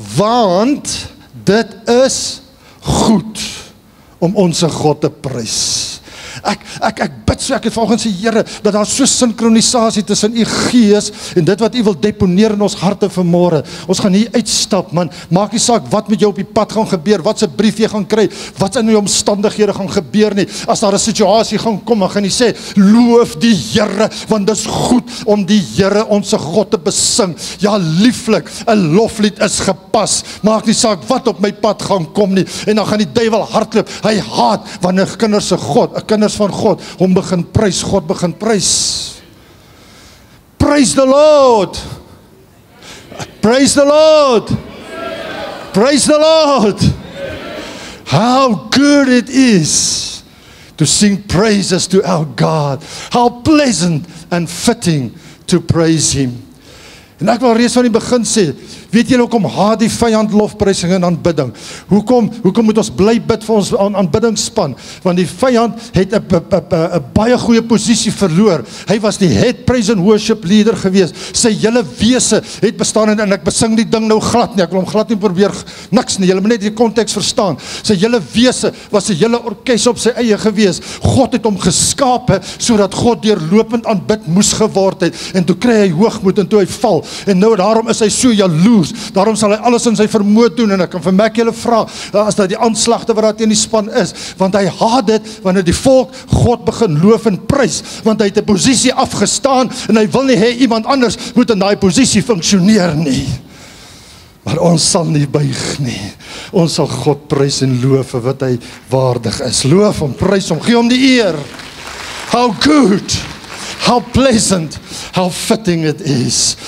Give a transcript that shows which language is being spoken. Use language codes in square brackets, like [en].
[af] Want dit is goed om ons God te prys. Ek bid so, ek het volgens die Here, dat daar so sinkronisasie tussen u Gees en dit wat u wil deponeer in ons harte vanmôre. Ons gaan hier uitstap, man. Maak nie saak wat met jou op die pad gaan gebeur, wat se brief jy gaan kry, wat in die omstandighede gaan gebeur nie. As daar 'n situasie gaan kom, dan gaan jy sê, loof die Here, want dit is goed om die Here, ons God, te besing. Ja, lieflik, 'n loflied is gepas. Maak nie saak wat op my pad gaan kom nie. En dan gaan die duiwel hardloop. Hy haat wanneer kinders van God, hom begin prys, God begin prys. [en] Praise the Lord! Praise the Lord! Praise the Lord! How good it is to sing praises to our God. How pleasant and fitting to praise Him. [af] En ek wil reeds van die begin sê, weet julle hoekom haat die vyand lofprysing en aanbidding? Hoekom moet ons bly bid vir ons aanbiddingsspan? Want die vyand het 'n baie goeie posisie verloor. Hy was die [en] head praise and worship leader [af] gewees. Sy hele wese het bestaan en ek besing die ding nou glad nie. Ek wil hom glad nie probeer niks nie. Julle moet net die konteks verstaan. Sy hele wese was 'n hele orkes op sy eie gewees. God het hom geskape sodat God deurlopend aanbid moes geword het. En toe kry hy hoogmoed en toe hy val. En nou daarom is hy so jaloers. Daarom sal hy alles in sy vermoë doen. En ek kan vir Mac julle vra, as dat die aanslagte wat daar teen die span is, want hy haat dit wanneer die volk God begin loof en prys, want hy het 'n posisie afgestaan en hy wil nie hê iemand anders moet in daai posisie funksioneer nie. Maar ons sal nie buig nie. Ons sal God prys en loof vir wat hy waardig is. Loof hom, prys hom, gee hom die eer. [en] How good, how pleasant, how fitting it is.